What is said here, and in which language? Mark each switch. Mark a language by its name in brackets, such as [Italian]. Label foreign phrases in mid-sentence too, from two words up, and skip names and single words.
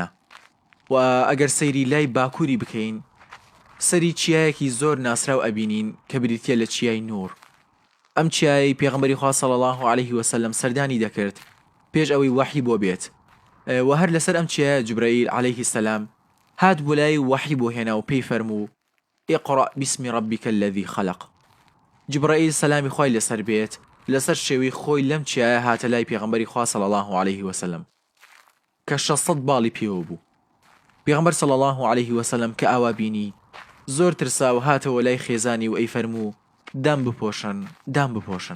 [Central Kurdish] و ئەگەر سەیری لای باکووری بکەین سەری چیایەکی زۆر ناسراو ئەبینین کە بریتە لە چیای نور. ئەم چیای پێغەمبەری خوا [Arabic] صلی الله عليه وسلم [Central Kurdish] سەردانی دەکرد پێش ئەوەی وحی بۆ بێت و هەر لەسەر ئەم چیایە جوبرەئیل [Arabic] عليه السلام [Central Kurdish] هات بۆ لای وحی بۆ هێنا و پێی فەرموو [Arabic] اقرأ باسم ربك الذي خلق. [Central Kurdish] جبرائیل سەلامی خوای لەسەر بێت لەسەر شێوەی خۆی لەم چیایە هاتە لای پێغەمبەری خوا [Arabic] صلی الله عليه وسلم [Central Kurdish] کە 600 باڵی پێوە بوو. پێغەمبەر [Arabic] صلی الله عليه وسلم [Central Kurdish] کە ئاوا بینی زۆر ترسا و هاتەوە لای خێزانی و ئەی فەرموو دام بپۆشن.